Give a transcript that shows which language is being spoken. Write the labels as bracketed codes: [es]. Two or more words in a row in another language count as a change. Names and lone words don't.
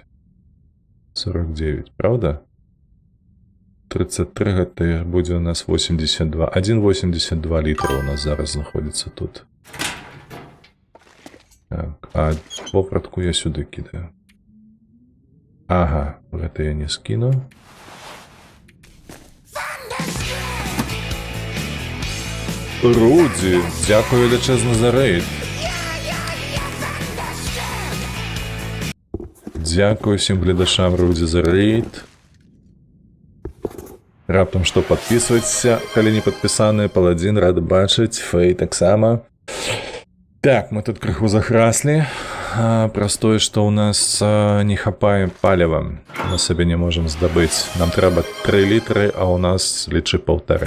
[be] 49, правда? 33 гэта будзе у нас 82. 1,82 літра у нас зараз знаходзіцца тут. Так, а вопратку я сюды кидаю. Ага, гэта я не скину. [uk] Руді, дякую величезно за рейд. Дякую всім глядачам Руді за рейд. [be] Раптом што подписывайтеся, калі не подпісаны, Паладзін рад бачыць, Фэй таксама. Так, мы тут крыху захраслі. Праз тое, што ў нас не хапае паліва. Мы сабе не можам здабыць. Нам трэба 3 літры, а ў нас лічы 1,5.